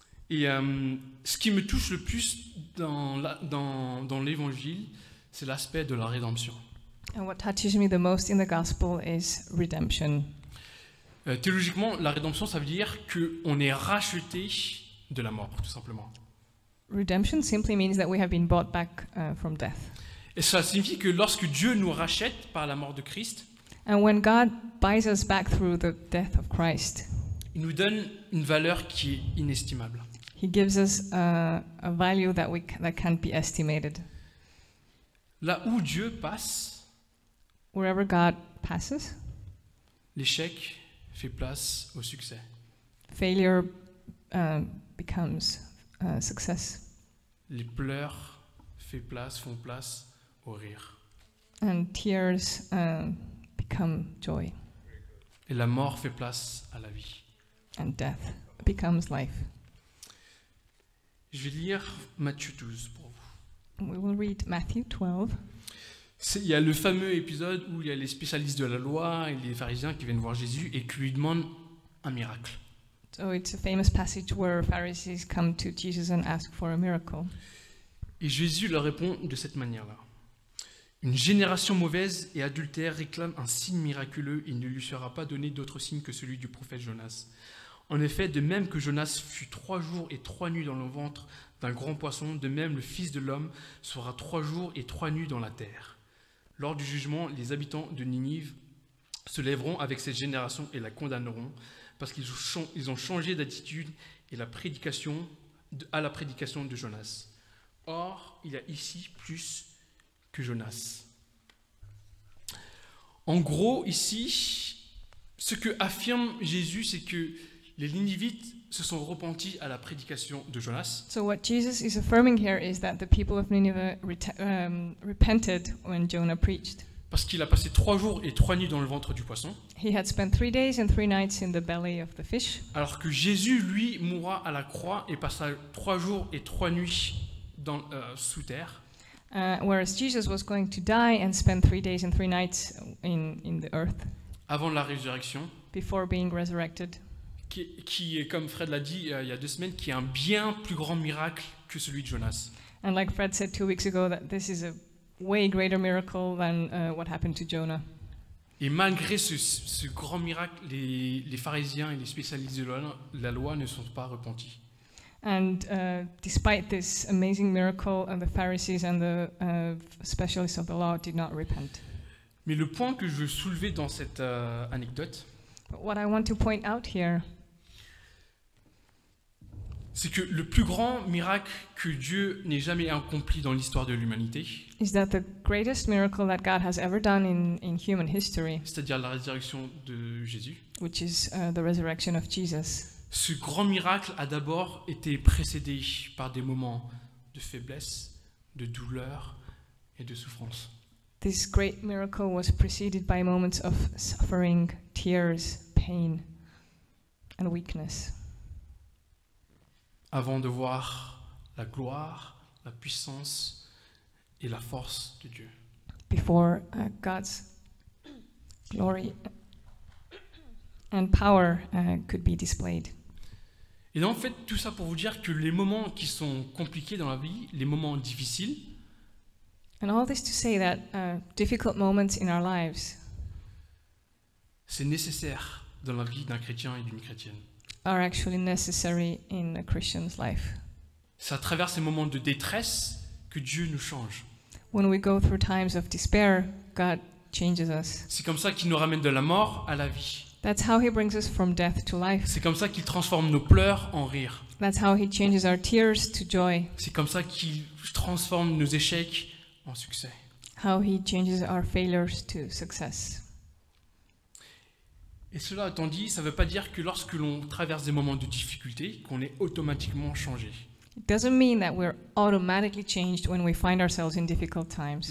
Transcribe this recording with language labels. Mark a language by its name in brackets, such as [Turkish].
[French] Et ce qui me touche le plus dans l'évangile, c'est l'aspect de la rédemption. [English] And what touches me the most in the gospel is redemption. [French] Théologiquement, la rédemption, ça veut dire qu'on est racheté de la mort, tout simplement. [English] Redemption simply means that we have been bought back from death. [French] Et ça signifie que lorsque Dieu nous rachète par la mort de Christ, [English] And when God buys us back through the death of Christ, [French] il nous donne une valeur qui est inestimable. [English] He gives us a value that that can't be estimated. [French] Là où Dieu passe, [English] Wherever God passes, [French] l'échec fait place au succès. [English] failure becomes success, [French] Les pleurs font place au rire. [English] and tears become joy, [French] Et la mort fait place à la vie. [English] and death becomes life. [French] Je vais lire Matthieu 12 pour vous. [English] We will read Matthew 12. [French] Il y a le fameux épisode où il y a les spécialistes de la loi et les pharisiens qui viennent voir Jésus et qui lui demandent un miracle. [English] So it's a famous passage where Pharisees come to Jesus and ask for a miracle. [French] Et Jésus leur répond de cette manière-là. Une génération mauvaise et adultère réclame un signe miraculeux, il ne lui sera pas donné d'autre signe que celui du prophète Jonas. En effet, de même que Jonas fut 3 jours et 3 nuits dans le ventre d'un grand poisson, de même le Fils de l'homme sera 3 jours et 3 nuits dans la terre. Lors du jugement, les habitants de Ninive se lèveront avec cette génération et la condamneront, parce qu'ils ont changé d'attitude et à la prédication de Jonas. Or, il y a ici plus que Jonas. En gros, ici, ce que affirme Jésus, c'est que les Ninivites se sont repentis à la prédication de Jonas. [English] So what Jesus is affirming here is that the people of Nineveh repented when Jonah preached. [French] Parce qu'il a passé 3 jours et 3 nuits dans le ventre du poisson, [English] He had spent 3 days and 3 nights in the belly of the fish, [French] alors que Jésus, lui, mourra à la croix et passa 3 jours et 3 nuits sous terre. [English] whereas Jesus was going to die and spend 3 days and 3 nights in the earth [French] Avant la résurrection, [English] before being resurrected. [French] qui est, comme Fred l'a dit il y a 2 semaines, qui est un bien plus grand miracle que celui de Jonas. [English] And like Fred said 2 weeks ago, that this is a way greater miracle than what happened to Jonah. [French] Et malgré ce grand miracle, les pharisiens et les spécialistes de la loi ne sont pas repentis. [English] And despite this amazing miracle, the Pharisees and the specialists of the law did not repent. [French] Mais le point que je veux soulever dans cette anecdote, [English] But what I want to point out here [French] c'est que le plus grand miracle que Dieu n'ait jamais accompli dans l'histoire de l'humanité, [English] is that the greatest miracle that God has ever done in human history, [French] c'est-à-dire la résurrection de Jésus, [English] which is the resurrection of Jesus, [French] ce grand miracle a d'abord été précédé par des moments de faiblesse, de douleur et de souffrance. [English] this great miracle was preceded by moments of suffering, tears, pain, and weakness, [French] Avant de voir la gloire, la puissance et la force de Dieu. [English] before God's glory and power could be displayed. [French] Et donc, en fait, tout ça pour vous dire que les moments qui sont compliqués dans la vie, les moments difficiles, [English] And all this to say that difficult moments in our lives [French] c'est nécessaire dans la vie d'un chrétien et d'une chrétienne. [English] are actually necessary in a Christian's life. [French] C'est à travers ces moments de détresse que Dieu nous change. [English] When we go through times of despair, God changes us. [French] C'est comme ça qu'il nous ramène de la mort à la vie. [English] That's how He brings us from death to life. [French] C'est comme ça qu'il transforme nos pleurs en rire. [English] That's how He changes our tears to joy. [French] C'est comme ça qu'il transforme nos échecs en succès. [English] How He changes our failures to success. [French] Et cela étant dit, ça ne veut pas dire que lorsque l'on traverse des moments de difficulté, qu'on est automatiquement changé. [English] It doesn't mean that we're automatically changed when we find ourselves in difficult times.